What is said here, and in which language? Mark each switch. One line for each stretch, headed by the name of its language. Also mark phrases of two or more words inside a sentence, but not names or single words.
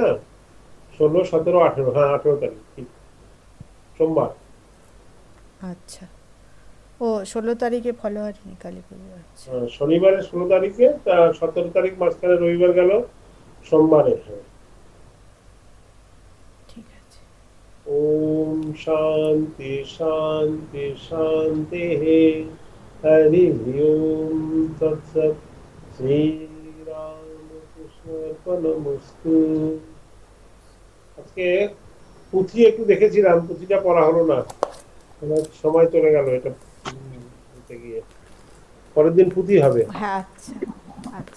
Bangla: 16, 17, 18, হ্যাঁ 18 তারিখ, ঠিক, সোমবার। আচ্ছা, ও 16 তারিখে ফলোয়ারিনি কালী পুজো। আচ্ছা, শনিবারে 16 তারিখে, 17 তারিখ মাঝখানে রবিবার গেল, সোমবারে। হ্যাঁ। ঠিক আছে।
Sanskrit: ओम शांति शांति शांति। हरि ओम तत्सत। श्री রামকৃষ্ণ অর্পণমস্তু।
Bangla: আজকে পুঁথি একটু দেখেছিলাম, পুঁথিটা পড়া হলো না, আমার সময় চলে গেল এটা বলতে গিয়ে। পরের দিন পুঁথি হবে। হ্যাঁ, আচ্ছা আচ্ছা।